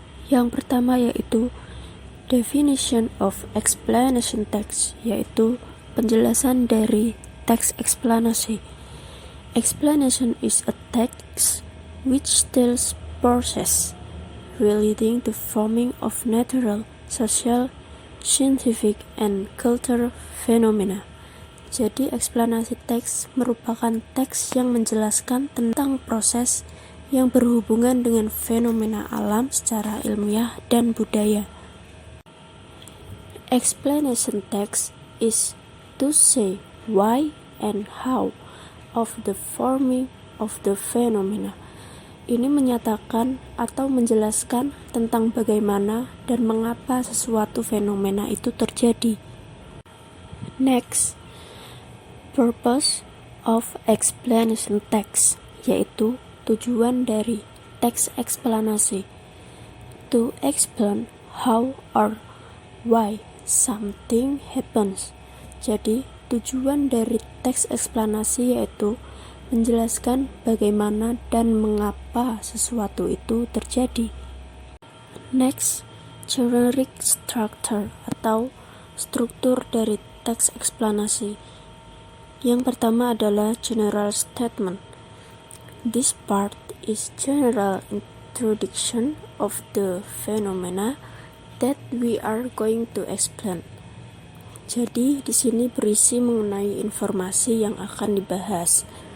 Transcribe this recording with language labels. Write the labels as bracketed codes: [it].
[id] Yang pertama yaitu [en] definition of explanation text, [id] yaitu penjelasan dari teks eksplanasi. [en] Explanation is a text which tells process relating to forming of natural, social, scientific, and cultural phenomena. [id] Jadi eksplanasi teks merupakan teks yang menjelaskan tentang proses yang berhubungan dengan fenomena alam secara ilmiah dan budaya. [en] Explanation text is to say why and how of the forming of the phenomena. [id] Ini menyatakan atau menjelaskan tentang bagaimana dan mengapa sesuatu fenomena itu terjadi. [en] Next, purpose of explanation text, [id] yaitu tujuan dari teks eksplanasi. [en] To explain how or why something happens. [id] Jadi, tujuan dari teks eksplanasi yaitu menjelaskan bagaimana dan mengapa sesuatu itu terjadi. [en] Next, generic structure [id] atau struktur dari teks eksplanasi. Yang pertama adalah [en] general statement. This part is general introduction of the phenomena that we are going to explain. [id] Jadi di sini berisi mengenai informasi yang akan dibahas.